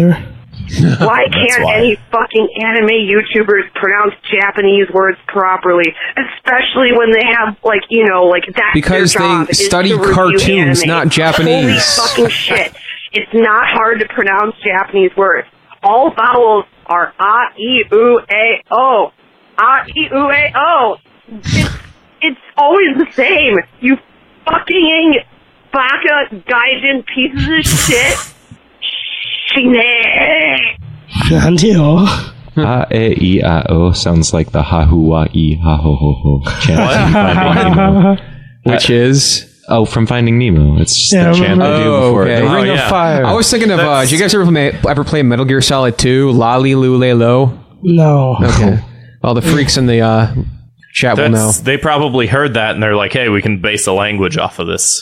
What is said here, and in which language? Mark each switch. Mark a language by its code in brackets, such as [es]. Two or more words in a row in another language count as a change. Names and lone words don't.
[en] Why can't any fucking anime YouTubers pronounce Japanese words properly? Especially when they have, that's Because their job, they is study to review cartoons, anime. not Japanese. Holy fucking shit. It's not hard to pronounce Japanese words. All vowels are A-E-U-A-O. A-E-U-A-O. It's always the same. You fucking [ja] baka gaijin [en] pieces of shit. A-E-I-O sounds like the ha-hu-wa-e, ha-ho-ho-ho chant. Which is? Oh, from Finding Nemo. It's just the chant they do before. Okay. The Ring of Fire. I was thinking of, did you guys ever play Metal Gear Solid 2? Lali Lule Lo? No. Okay. All the freaks in the chat will know. They probably heard that and they're like, hey, we can base a language off of this.